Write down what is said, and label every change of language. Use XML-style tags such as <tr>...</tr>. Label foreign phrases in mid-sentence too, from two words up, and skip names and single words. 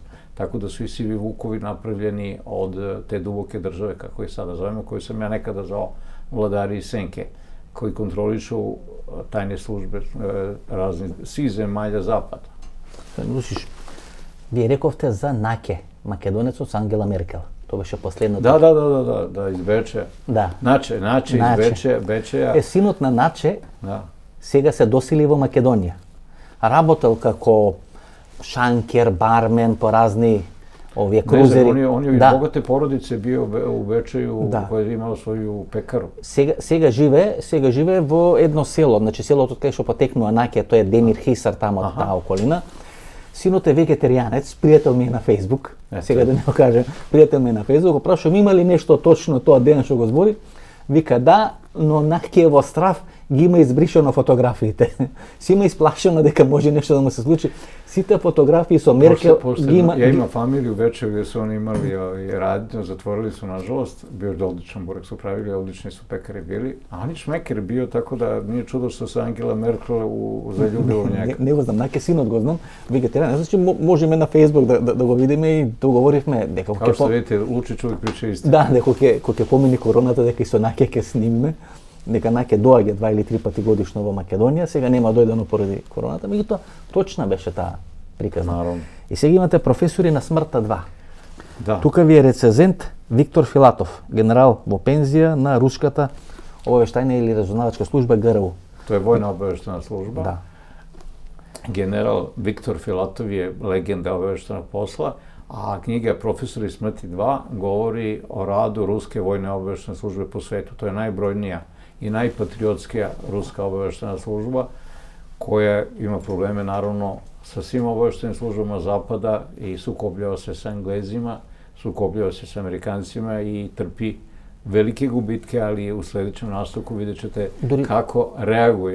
<sr>Tako da su i sivi vukovi napravljeni od te duboke države, kako je sada zovemo, koju sam ja nekada zvao vladari i senke, koji kontrolišu tajne službe raznih svih zemalja zapada.</sr> <mk>Lučić, ви рековте за Наке, Makedonецот Ангела Меркел. To беше последното.</mk> <sr>Da, iz Bečeja.</sr> <mk>Да.</mk> <sr>Наче iz Bečeja.</sr> <mk>Синот на Наче</mk> <sr>Da.</sr> <mk>сега се досили во Македонија. Работел како шанкер, бармен по разни овие крузери.</mk> <sr>On je iz bogate porodice bio u Bečeju, koji je imao svoju pekaru.</sr> <mk>Сега живее во едно село, значи селото кај што потекнува Наке, тоа е Демир Хисар, тамо од таа околина. Синот е вегетаријанец, пријател ми е на Фејсбук. Сега да не го кажем, пријател ми е на Фејсбук, го прашувам има ли нешто точно тоа ден што го збори. Вика да, но Наке во страв ги има избришено фотографиите. Си има исплашено дека може нешто да му се случи. Сите фотографии со Меркел ги има...</mk> <sr>Ja imam familiju u Bečeju gdje su oni imali radnju, zatvorili su nažalost, bio je odličan burek su pravili, odlični su pekari bili, a on je šmeker bio, tako da nije čudo što se Angela Merkel zaljubila u njega.</sr> <mk>Не го знам, Наке синот го знам, вегетаријан. Значи можеме на Фејсбук да го видиме и договоривме дека</mk> <sr>Kao što vidite, Lučić uvijek priča isto.</sr> <mk>Да, дека кога ќе помини короната, дека и со Наке ќе снимиме. Дека Наке доаѓа 2 или 3 пати годишно во Македонија, сега нема дојдено поради короната, меѓутоа точна беше таа приказна. Наравно. И сега имате професори на смртта 2.</mk> <sr>Da.</sr> <mk>Тука ви е рецензент Виктор Филатов, генерал во пензија на руската обавештајна или разузнавачка служба ГРУ.</mk> <sr>To je vojna obaveštajna služba.</sr> <mk>Да.</mk> <sr>General Viktor Filatov je legenda obaveštajnog posla, a knjiga Profesori smrti 2 govori o radu ruske vojne obaveštajne službe po svetu. To je najbrojnija i najpatriotskija ruska obaveštajna služba koja ima probleme naravno sa svim obaveštajnim službama Zapada i sukobljava se sa Englezima, sukobljava se sa Amerikancima i trpi velike gubitke, ali u sledećem nastavku vidjet ćete kako reaguje.</sr>